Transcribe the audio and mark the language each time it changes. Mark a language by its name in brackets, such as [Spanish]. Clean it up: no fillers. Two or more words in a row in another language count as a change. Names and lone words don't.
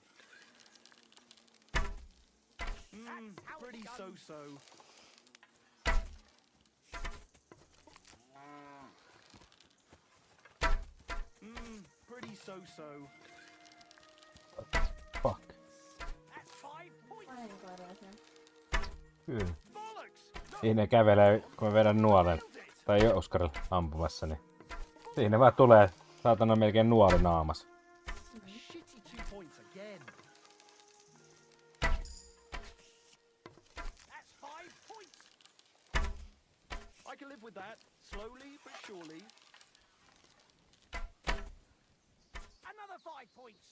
[English] Pretty so-so. Pretty so-so. Fuck. That's 5 points. I ain't glad I was here. Kyllä. Bollocks! [Finnish] Siinä ne kävelee, kun mä vedän nuolen. Tai Oskarilla ampumassa, niin... Siinä vaan tulee, saatana melkein nuoli naamas. [English] Shitty 2 points again. That's 5 points. I can live with that. Slowly but surely. Another 5 points.